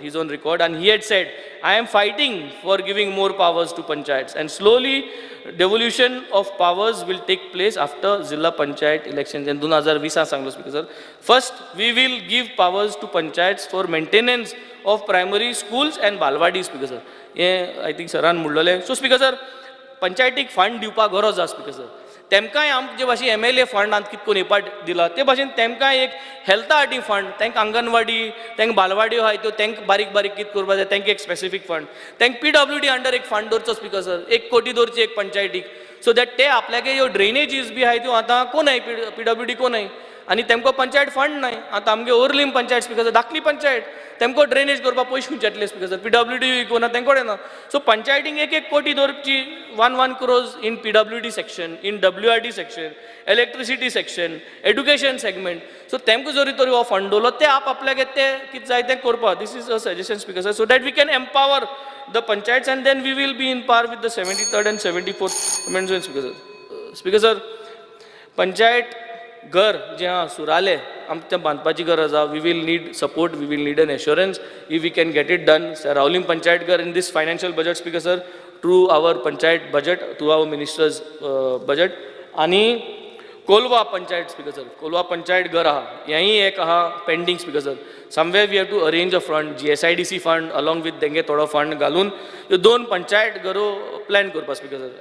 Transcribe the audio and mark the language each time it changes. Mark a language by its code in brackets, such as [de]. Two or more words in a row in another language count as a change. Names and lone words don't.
[en] He's on record, and he had said, I am fighting for giving more powers to panchayats, and slowly devolution of powers will take place after Zilla Panchayat elections in 2020 सांगलो Speaker sir. First, we will give powers to panchayats for maintenance of primary schools and balwadi, Speaker sir. I think [kok] सरान म्हणलेले. [en] So Speaker sir, [kok] पंचायतीक फंड दिवपाक गरज आसा [en] Speaker sir. [kok] तेमकांय आमचे भाशेन MLA फंड आमकां कितको नेपाट दिला ते भाशेन तेमकांय एक हेल्था खातीर फंड, तांकां अंगणवाडी, तांकां बालवाड्यो आहाय त्यो तांकां बारीक बारीक कितें करपा जाय तांकां एक स्पेसिफीक फंड, तांकां PWD अंडर एक फंड दवरचो [en] Speaker sir, [kok] 1 कोटी दवरची एक पंचायतीक, [en] so that [kok] ते आपल्यागे ह्यो ड्रेनेजीस बी आहाय त्यो आतां कोणाय PWD कोणाय आनी तेमकां पंचायत फंड नाय. आतां आमगे ओरलीम पंचायत [en] Speaker sir, [kok] धाकली पंचायत, तेमकां ड्रेनेज करपाक पयशे खंयचे येतले [en] Speaker sir, [kok] PWD कोना तेंका कडेन ना. सो पंचायतीक 1 कोटी दवरची [en] 1 crores in PWD section, in WRD section, electricity section, education segment. [kok] So तेमकां जरी तरी हो फंड दवरलो ते आपल्यागे ते कितें जाय तें करपाक. [en] This is a suggestion Speaker sir, so that we can empower the panchayats and then we will be in par with the 73rd and 74th amendments Speaker sir. Speaker sir, [kok] पंचायत घर जे आहा सुराले आमच्या बांदपाची गरज आहा. [en] we will need support, we will need an assurance if we can get it done. रावलिंग पंचायत घर in this financial budget Speaker sir, through our panchayat budget, through our ministers budget. [kok] आनी कोलवा पंचायत [en] Speaker sir, [kok] कोलवा पंचायत घर आहा हेंय एक आहा पेंडींग [en] Speaker sir. somewhere we have to arrange a fund, GSIDC fund along with [kok] तेंगे थोडो फंड घालून ह्यो 2 पंचायत घरो प्लॅन करपा [en] Speaker sir.